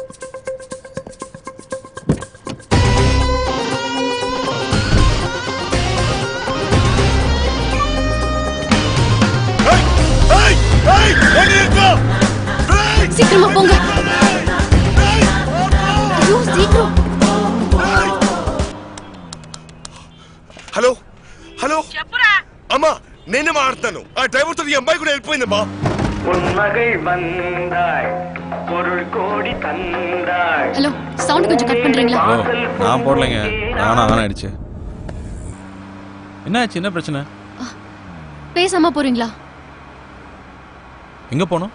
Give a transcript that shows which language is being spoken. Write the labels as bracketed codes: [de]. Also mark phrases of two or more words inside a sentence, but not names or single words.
[ta] சீக்கிரமா போங்க. ஐயோ சீக்கிரம். [te] హలో చెప్పురా అమ్మా నేనే మాట్లాడతాను ఆ డ్రైవర్ తో ఈ అమ్మాయి కూడా వెళ్ళిపోయిందమ్మా [ta] ஹலோ சவுண்ட் கொஞ்சம் கட் பண்றீங்களா? ஹலோ நான் போடலைங்க நானா ஆன் ஆயிடுச்சு. என்ன ஆச்சு? என்ன பிரச்சனை? பேசாம போறீங்களா? எங்க போனோம்?